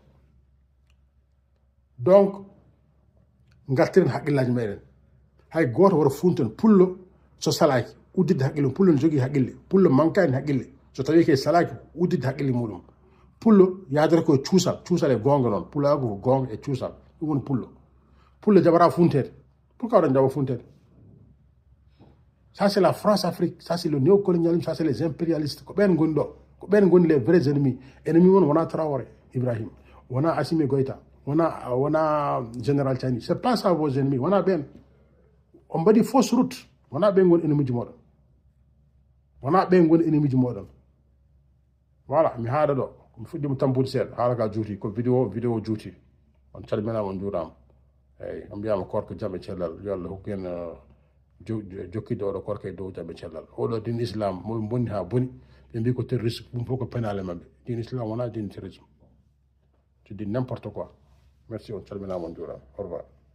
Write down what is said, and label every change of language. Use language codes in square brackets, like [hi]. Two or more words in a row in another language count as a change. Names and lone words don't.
[ff] donc gartiren haqqillaji meɗen hay goto woto funten pullo so salaki uddidde haqqille pullo ne jogui haqqille pullo mankani haqqille so tawi ke salaki uddidde haqqille muɗum pullo yadata koye cuusal e gonga noon pullo ko gonga e cuusal ɗum woni pullo jaɓata funtede pourquoi oɗon jaɓa funtede [fr] ça c'est la France Afrique ça c'est le néocolonialisme ça c'est les impérialistes [ff] ko ɓen goni ɗo ko ɓen goni [fr] les vrais ennemis ennemi [ff] won wona Traoré Ibrahim wona Assimi Goïta wona général Tiani [fr] c'est pas ça vos ennemis [ff] wona ɓen on mbaɗi [fr] fausse route [ff] wona ɓen goni ennemi ji moɗon wona ɓen goni ennemi ji moɗon voilà mi haɗa ɗo mi fuɗɗima tampude seeɗa haala ka juuti ko vidéo juuti on calminama on juurama eyyi on mbiyama korko jaam e cellal yo Allah hokku en jokkidde oɗo korko e dow jaam e cellal oɗo din islam moɓe bonni ha boni ɓe mbi ko terroriste ɗum fof ko pénale mabɓe din islam wona din terrorisme [fr] c'est dit n'importe quoi merci [ff] on calminama on juurama [fr] au revoir